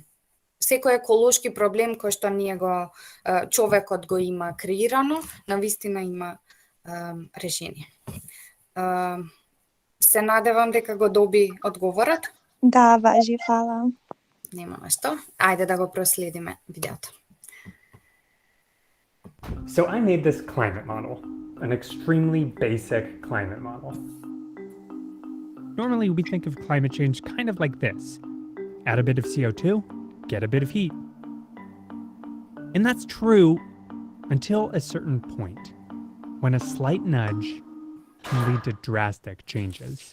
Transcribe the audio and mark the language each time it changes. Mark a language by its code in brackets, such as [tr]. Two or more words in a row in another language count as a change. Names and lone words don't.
[mk] Секој еколошки проблем кој што човекот го има креирано, навистина има решение. Се надевам дека го доби одговорот. Да, важи, фала. Нема нешто. Ајде да го проследиме видеото. [en] So I made this climate model, an extremely basic climate model. Normally we think of climate change kind of like this. Add a bit of CO2, get a bit of heat. And that's true until a certain point, when a slight nudge can lead to drastic changes.